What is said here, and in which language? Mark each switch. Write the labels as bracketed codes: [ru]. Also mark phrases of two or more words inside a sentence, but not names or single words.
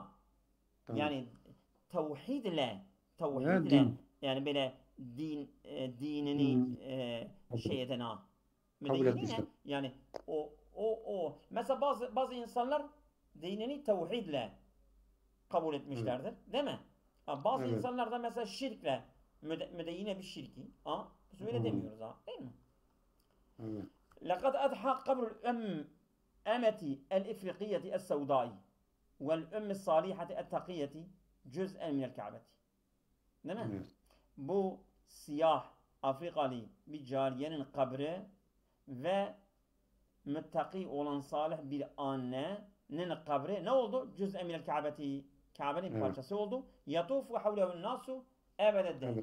[tr] Yani tevhidle yani böyle dinini şey eden ha. Müdeyyinine yani o mesela bazı insanlar dinini tevhidle kabul etmişlerdir. Değil mi? Bazı insanlar da mesela şirkle müdeyyine bir şirki. Biz öyle demiyoruz ha. Değil mi? [ar] لَقَدْ أَدْحَى قَبْرُ الْأَمَّةِ الْإِفْرِقِيَّةِ السَّوْدَاءِ وَالْأُمِّ الصَّالِحَةِ التَّقِيَّةِ جُزْءًا مِنَ الْكَعْبَةِ. [tr] Değil mi? bu siyah Afrikalı bir cariyenin kabri ve müttaki olan salih bir annenin kabri ne oldu? [ar] جزءا من الكعبة, Kabe'nin [tr] Evet. parçası oldu. [ar] يطوف حوله الناس أبد الدهر.